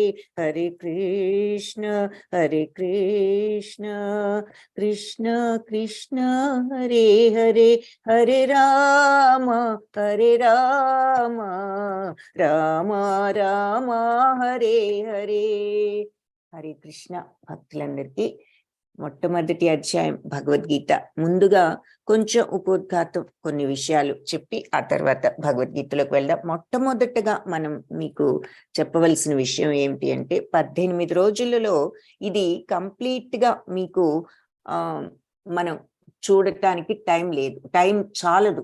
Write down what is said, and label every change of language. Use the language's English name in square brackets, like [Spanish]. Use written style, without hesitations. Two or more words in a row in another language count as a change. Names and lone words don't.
[Telugu] హరే కృష్ణ కృష్ణ కృష్ణ హరే హరే హరే రామ రామ రామ హరే హరే. హరే కృష్ణ. భక్తులందరికీ మొట్టమొదటి అధ్యాయం భగవద్గీత. ముందుగా కొంచెం ఉపోద్ఘాతం, కొన్ని విషయాలు చెప్పి ఆ తర్వాత భగవద్గీతలోకి వెళ్దాం. మొట్టమొదటగా మనం మీకు చెప్పవలసిన విషయం ఏమిటి అంటే, 18 రోజులలో ఇది కంప్లీట్ గా మీకు మనం చూడటానికి టైం లేదు, టైం చాలదు.